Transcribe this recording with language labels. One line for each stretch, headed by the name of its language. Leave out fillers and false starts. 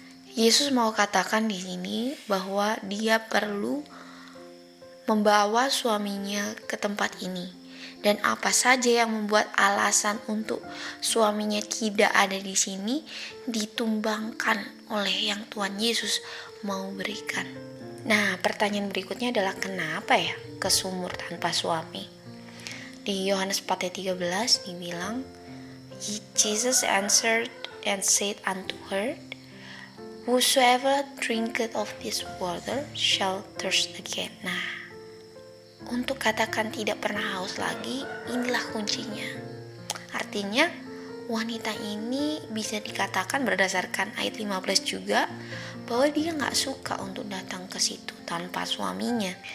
Indonesian: Yesus mau katakan di sini bahwa dia perlu membawa suaminya ke tempat ini. Dan apa saja yang membuat alasan untuk suaminya tidak ada di sini ditumbangkan oleh yang Tuhan Yesus mau berikan. Nah, pertanyaan berikutnya adalah kenapa ya ke sumur tanpa suami? Di Yohanes 4:13 dibilang,
English: Jesus answered and said unto her, Whosoever drinketh of this water shall thirst again.
Indonesian: Nah, untuk katakan tidak pernah haus lagi, inilah kuncinya. Artinya, wanita ini bisa dikatakan berdasarkan ayat 15 juga, bahwa dia gak suka untuk datang ke situ tanpa suaminya.